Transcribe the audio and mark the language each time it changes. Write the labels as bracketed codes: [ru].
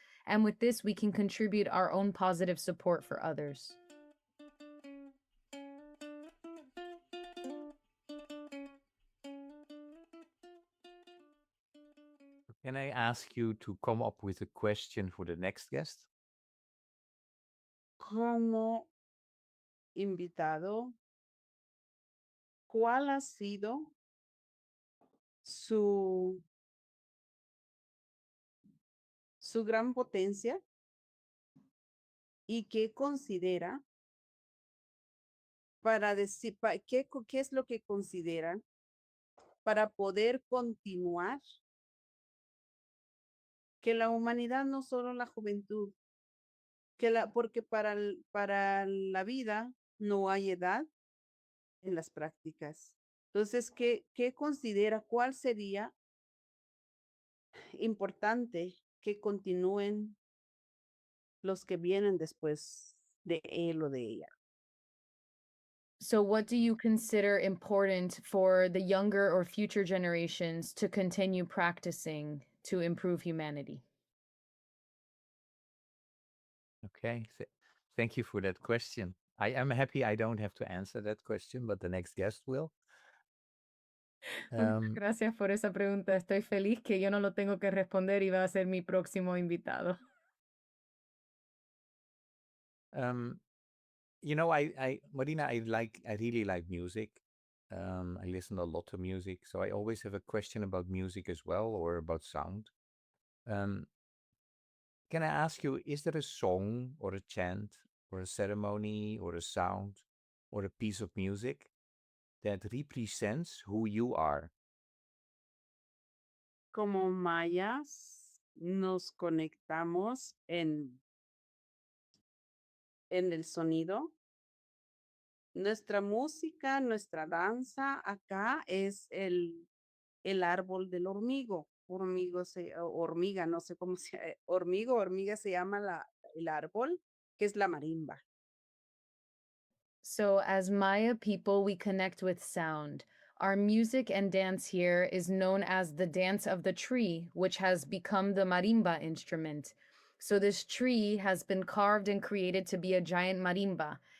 [en] And with this, we can contribute our own positive support for others. Can I ask you to come up with a question for the next guest? [es] Como invitado, ¿cuál ha sido su gran potencia y qué considera para decir, qué es lo que consideran para poder continuar que la humanidad, no solo la juventud, porque para la vida no hay edad en las prácticas. Entonces, ¿qué considera? ¿Cuál sería importante que continúen los que vienen después de él o de ella? [en] So, what do you consider important for the younger or future generations to continue practicing to improve humanity? Okay, Thank you for that question. I am happy I don't have to answer that question, but the next guest will. Um, [es] Gracias por esa pregunta. Estoy feliz que yo no lo tengo que responder y va a ser mi próximo invitado. [en] you know, Marina, I really like music. I listen a lot to music, so I always have a question about music as well, or about sound. Um, can I ask you, is there a song or a chant or a ceremony or a sound or a piece of music that represents who you are? [es] Como mayas nos conectamos en el sonido. Nuestra música, nuestra danza acá es el árbol del hormigo. Hormiga, no sé cómo se hormiga se llama el árbol, que es la marimba. [en] So, as Maya people, we connect with sound. Our music and dance here is known as the dance of the tree, which has become the marimba instrument. So, this tree has been carved and created to be a giant marimba.